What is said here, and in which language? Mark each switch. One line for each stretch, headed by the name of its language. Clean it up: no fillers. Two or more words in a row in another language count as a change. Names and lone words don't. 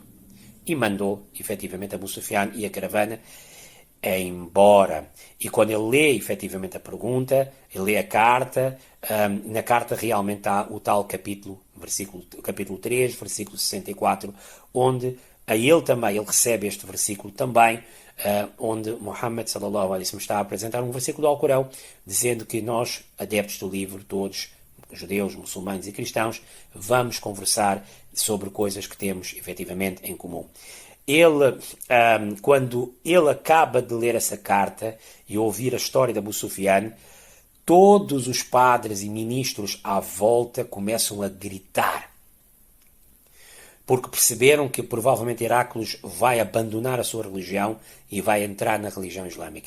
Portuguese: E mandou, efetivamente, Abu Sufyan e a caravana embora. E quando ele lê, efetivamente, a pergunta, ele lê a carta, na carta realmente está o tal capítulo 3, versículo 64, onde a ele também, ele recebe este versículo também, onde Muhammad
Arabic: صلى الله عليه وسلم
Portuguese: está a apresentar um versículo do Alcorão, dizendo que nós, adeptos do livro, todos, judeus, muçulmanos e cristãos, vamos conversar sobre coisas que temos efetivamente em comum. Ele, quando ele acaba de ler essa carta e ouvir a história de Abu Sufyan, todos os padres e ministros à volta começam a gritar, porque perceberam que provavelmente Heráclides vai abandonar a sua religião e vai entrar na religião islâmica.